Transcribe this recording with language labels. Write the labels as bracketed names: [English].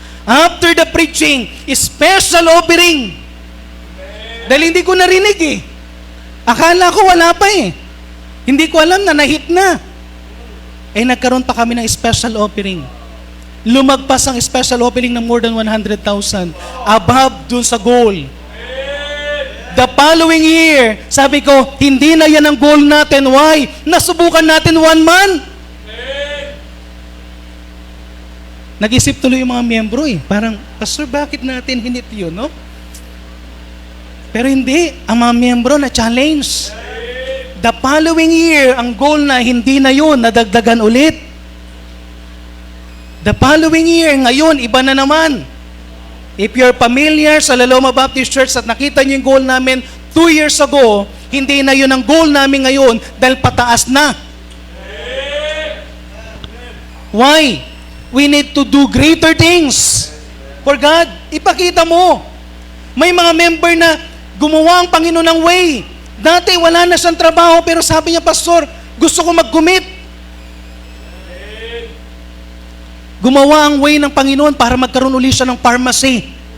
[English] After the preaching, special offering. [Filipino] Dahil hindi ko narinig eh. Akala ko wala pa eh. Hindi ko alam na na-hit na. Eh nagkaroon pa kami ng special offering. Lumagpas ang special offering ng more than 100,000. Above dun sa goal. [English] The following year, [Filipino] sabi ko, hindi na yan ang goal natin. Why? Nasubukan natin 1 month. Nag-isip tuloy yung mga miyembro eh. Parang, Pastor, bakit natin hinit yun, no? Pero hindi. Ang mga miyembro na challenge. [English] The following year, [Filipino] ang goal na hindi na yun, nadagdagan ulit. [English] The following year, [Filipino] ngayon, iba na naman. [English] If you're familiar [Filipino] sa Laloma Baptist Church at nakita niyo yung goal namin 2 years ago, hindi na yun ang goal namin ngayon dahil pataas na. [English] Why? We need to do greater things for God. [Filipino] Ipakita mo. May mga member na gumawa ang Panginoon ng way. Dati wala na siyang trabaho pero sabi niya, Pastor, gusto ko mag-commit. Gumawa ang way ng Panginoon para magkaroon ulit siya ng pharmacy.